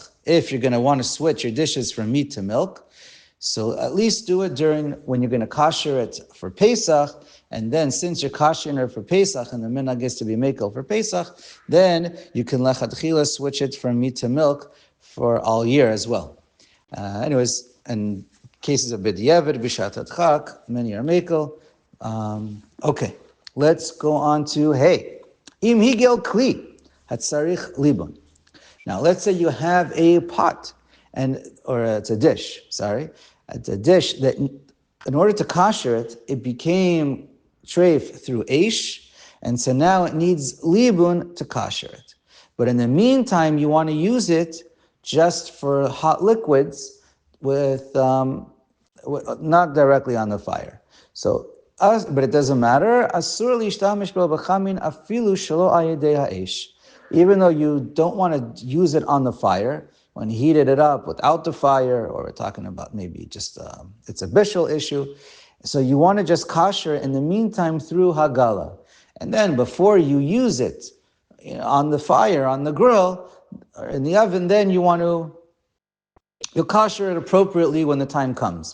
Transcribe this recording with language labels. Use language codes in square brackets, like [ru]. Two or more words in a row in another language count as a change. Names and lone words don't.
[en] If you're going to want to switch your dishes from meat to milk, so at least do it during when you're going to kosher it for Pesach, and then since you're koshering it for Pesach and the minhag is to be mekel for Pesach, then you can lechatchila switch it from meat to milk for all year as well. Anyways, in cases of [he] בדיעבד, בשעת הדחק, [en] many are mekel. Okay, let's go on to hey, [he] אם הגעיל כלי הצריך ליבון. [en] Now, let's say you have a pot, or it's a dish, it's a dish that in order to kosher it, it became treif through eish, and so now it needs libun to kosher it. But in the meantime, you want to use it just for hot liquids with not directly on the fire. So, but it doesn't matter. [he] אסור להשתמש בו בחמין אפילו שלא על ידי האש. [en] Even though you don't want to use it on the fire, when heated it up without the fire, or we're talking about maybe just it's a bishul issue, so you want to just kosher it in the meantime through Hagala. And then before you use it on the fire, on the grill, or in the oven, then you'll kosher it appropriately when the time comes.